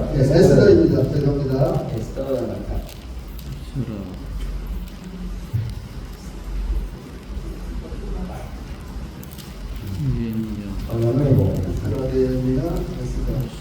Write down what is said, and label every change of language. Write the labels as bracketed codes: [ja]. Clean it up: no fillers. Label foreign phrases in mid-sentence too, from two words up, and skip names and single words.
[ko] 에스더입니다. 죄송합니다. [th] เอสเตอร์นะครับ เรายังไม่บอกนะครับ [ko] 에스더입니다. 에스더